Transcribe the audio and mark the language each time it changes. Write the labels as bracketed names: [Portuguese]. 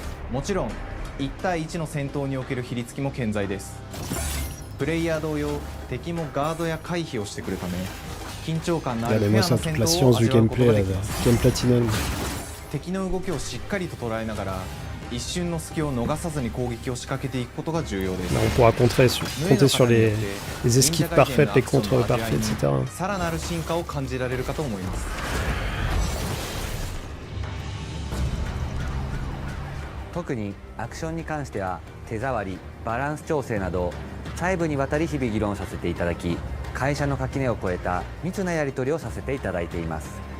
[Japanese] もちろん1対1の戦闘における比率も健在です。プレイヤー同様、敵もガードや回避をしてくるため、緊張感のあるフェアな戦闘を味わうことができます。敵の動きをしっかりと捉えながら、一瞬の隙を逃さずに攻撃を仕掛けていくことが重要です。 [French] On pourra compter sur les esquives parfaites, les contres parfaits, etc. [Japanese] さらなる進化を感じられるかと思います。特にアクションに関しては手触り、バランス調整など細部にわたり日々議論させていただき、会社の垣根を越えた密なやり取りをさせていただいています。